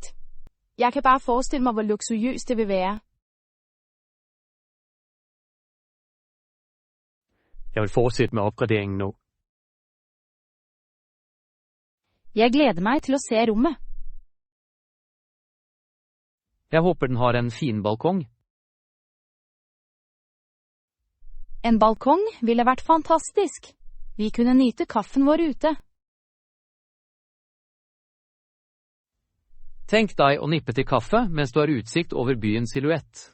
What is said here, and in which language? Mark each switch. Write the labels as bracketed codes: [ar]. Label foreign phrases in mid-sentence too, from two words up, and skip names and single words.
[da] Jeg kan bare forestille mig, hvor luksuriøst det vil være. Jeg vil fortsætte med opgraderingen nu. Jeg glæder mig til at se rummet. Jeg håber den har en fin balkong. [no] En balkong ville vært fantastisk. Vi kunne nyte kaffen vår ute. Tenk deg å nippe til kaffe mens du har utsikt over byens silhuett.